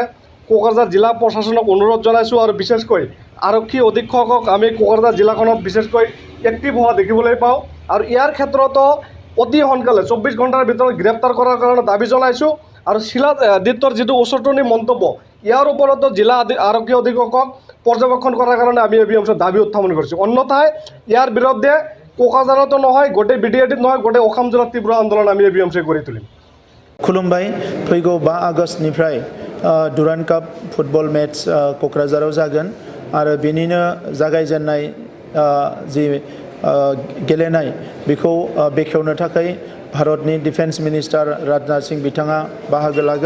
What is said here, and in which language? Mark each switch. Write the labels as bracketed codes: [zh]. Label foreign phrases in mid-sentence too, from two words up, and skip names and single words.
[as] কোকৰাঝাৰ জিলা প্ৰশাসনক অনুৰোধ জনাইছোঁ আৰু বিশেষকৈ আৰক্ষী অধীক্ষকক আমি কোকৰাঝাৰ জিলাখনত বিশেষকৈ এক্টিভ হোৱা দেখিবলৈ পাওঁ আৰু ইয়াৰ ক্ষেত্ৰতো অতি সোনকালে 24 ঘণ্টাৰ ভিতৰত গ্ৰেপ্তাৰ কৰাৰ কাৰণে দাবী জনাইছোঁ। আৰু শিলাদিত্যৰ যিটো উচতনি মন্তব্য ইয়াৰ ওপৰতো জিলা আৰক্ষী অধীক্ষকক পৰ্যবেক্ষণ কৰাৰ কাৰণে আমি ABMC দাবী উত্থাপন কৰিছোঁ। অন্যথায় ইয়াৰ বিৰুদ্ধে কোকৰাঝাৰতো নহয়, গোটেই BDADত নহয়, গোটেই অসম জিলাত তীব্ৰ আন্দোলন আমি ABMC গঢ়ি তুলিম। [brx] खुलुमबाय। फैगौ 5 आगष्टनिफ्राय डुरान्ड काप [en] football match [brx] क'क्राझाराव जागोन आरो बेनिनो जागायजेननाय जि गेलेनाय बेखौ बेखेवनो थाखाय भारतनि [en] defence minister [brx] राजनाथ सिंह बिथाङा बाहागो लागोन।